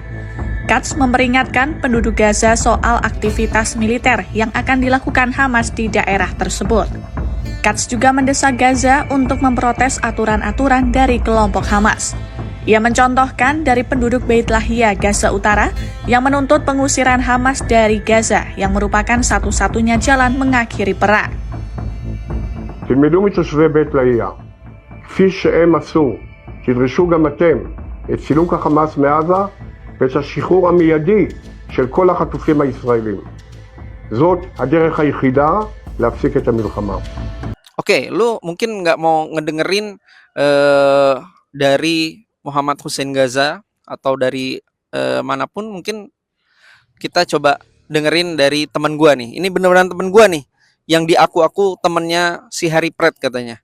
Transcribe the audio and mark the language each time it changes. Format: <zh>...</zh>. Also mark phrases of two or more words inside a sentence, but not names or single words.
<id>Katz memperingatkan penduduk Gaza soal aktivitas militer yang akan dilakukan Hamas di daerah tersebut. Katz juga mendesak Gaza untuk memprotes aturan-aturan dari kelompok Hamas. Ia mencontohkan dari penduduk Beit Lahia, Gaza Utara, yang menuntut pengusiran Hamas dari Gaza yang merupakan satu-satunya jalan mengakhiri perang.</id> <he>תלמדו מתושבי בית לאהיא, כפי שהם עשו, תדרשו גם אתם את סילוק החמאס מעזה ואת השחרור המיידי של כל החטופים הישראלים. זאת הדרך היחידה להפסיק את המלחמה.</he> <id>Oke, lu mungkin nggak mau ngedengerin dari Muhammad Hussein Gaza atau dari manapun, mungkin kita coba dengerin dari teman gua nih. Ini beneran teman gua nih yang diaku-aku temennya si Harry Pratt katanya.</id>